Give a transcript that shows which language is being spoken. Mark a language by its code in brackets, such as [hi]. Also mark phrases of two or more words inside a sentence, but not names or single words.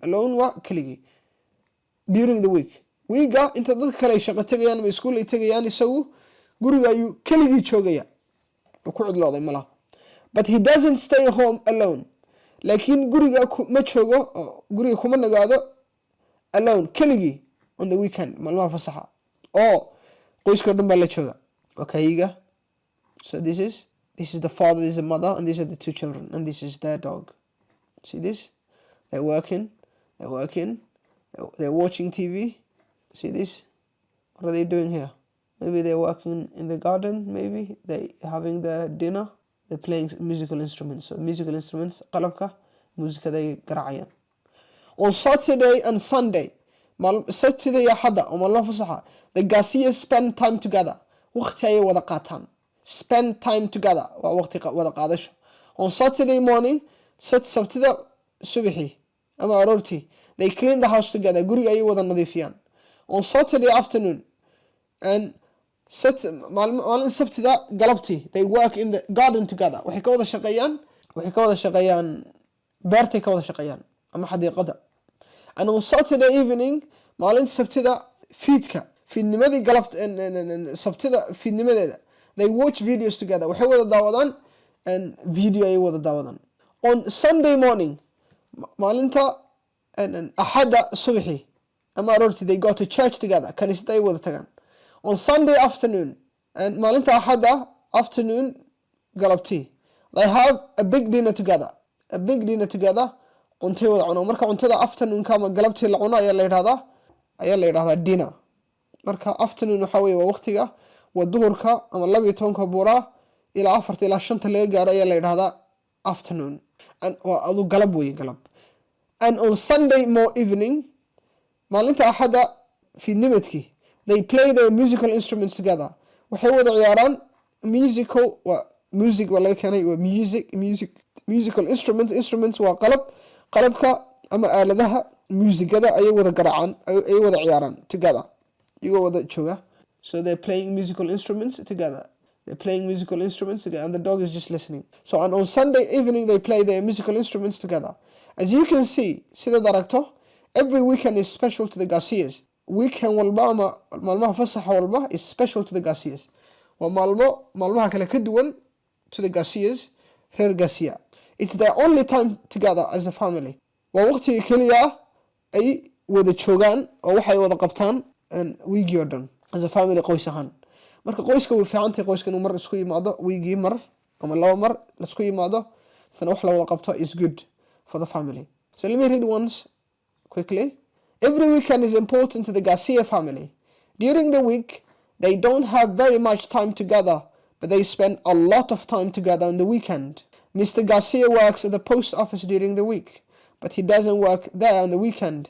[en] alone [so] waa keligii [en] during the week. [so] weega inta dadka kale ay shaqo tagayaan ama iskuul ay tagayaan isagu guriga ayuu keligii joogaya. ku cidlooday malaha. [en] But he doesn't stay home alone. [so] laakiin guriga ma joogo guriga kuma nagaado alone keligii [en] on the weekend [so] maalmaha fasaxa oo qoyska dhan baa la jooga. [en] okay, so this is the father, this is the mother, and these are the two children, and this is their dog. See this? They're working, they're watching TV. See this? What are they doing here? Maybe they're working in the garden, maybe they're having their dinner. They're playing musical instruments. So musical instruments, qalabka, musica they garaacayaan. On Saturday and Sunday, [so] Saturday iyo Axada oo maalmaha fasaxa, [en] the Garcias spend time together. [so] waqti ayay wada qaataan. [en] Spend time together [so] waa waqti wada qaadasho. [en] On Saturday morning, [so] sabtida subaxii ama aroortii, [en] they clean the house together. [so] guriga ayay wada nadiifiyaan. [en] On Saturday afternoon and [so] maalin sabtida galabtii, [en] they work in the garden together. [so] waxay ka wada shaqeeyaan beertay ka wada shaqeeyaan ama xadiiqada. [en] And on Saturday evening, [so] maalin sabtida fiidnimadii sabtida fiidnimadeeda, [en] they watch videos together. [so] waxay wada daawadaan [en] and video [so] ayay wada daawadaan. [en] On Sunday morning, [so] maalinta Axada subaxii ama aroortii, [en] they go to church together. [so] kaniisada ay wada tagaan. [en] On Sunday afternoon and [so] maalinta Axada [en] afternoon galabtii, they have a big dinner together. [so] cuntay wada cuno. marka cuntada afternoonka ama galabtii la cuno ayaa la yidhahdaa dinner. marka afternoon waxa weeye waa waqtiga waa duhurka ama 12 buura ilaa 4 ilaa 5 laga gaaro ayaa la yidhahdaa afternoon. waa adu galab weeye galab. [en] And on Sunday evening, [so] maalinta Axada fiidnimadkii, [en] they play their musical instruments together. [so] waxay wada ciyaaraan music waa laga keenay waa [en] musical instruments [so] waa qalabka ama aaladaha muusigada ayay wada garaacaan ayay wada ciyaaraan together iyagoo wada jooga. [en] So they're playing musical instruments together. And the dog is just listening. So on Sunday evening they play their musical instruments together. As you can see, [so] sida aragto, [en] every weekend is special to the Garcias. [so] Weekend walba ama maalmaha fasaxa walba [en] is special to the Garcias. [so] waa maalmaha kale ka duwan [en] to the Garcias, [so] reer Garcia. [en] It's their only time together as a family. [so] waa waqtiga keliya ay wada joogaan oo waxay wada qabtaan weekii oo dhan [en] as a family, [so] qoys ahaan. marka qoyska way fiicantahay qoyska inuu mar isku yimaado weekii mar ama laba mar la isku yimaado sana wax la wada qabto [en] is good for the family. So let me read once quickly. Every weekend is important to the Garcia family. During the week, they don't have very much time together, but they spend a lot of time together on the weekend. Mr. Garcia works at the post office during the week, but he doesn't work there on the weekend.